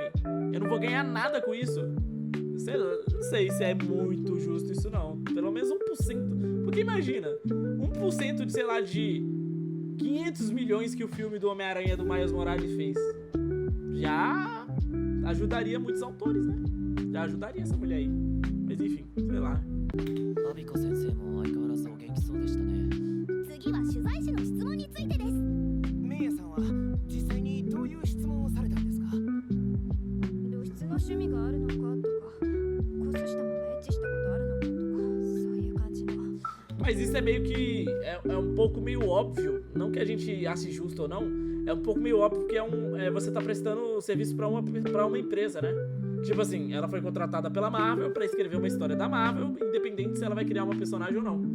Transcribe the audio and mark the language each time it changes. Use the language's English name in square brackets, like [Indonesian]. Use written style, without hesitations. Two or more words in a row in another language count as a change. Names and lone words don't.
[Portuguese] Eu não vou ganhar nada com isso. Sei lá, não sei se é muito justo isso não. Pelo menos 1%. Porque imagina, 1% de, sei lá, de 500 milhões que o filme do Homem-Aranha do Miles Morales fez. Já ajudaria muitos autores, né? Já ajudaria essa mulher aí. Mas enfim, sei lá. [Japanese] アビコ先生も相変わらずお元気そうでしたね。次は取材誌の質問についてですメイヤさんは実際にどういう質問をされたんですか露出の趣味があるのかとかコスしたままエッチしたことあるのかとかそういう感じの [Portuguese] Mas isso é meio que... É um pouco meio óbvio. Não que a gente ache justo ou não. É um pouco meio óbvio porque você tá prestando serviço pra uma empresa, né? Tipo assim, ela foi contratada pela Marvel pra escrever uma história da Marvel, independente se ela vai criar uma personagem ou não.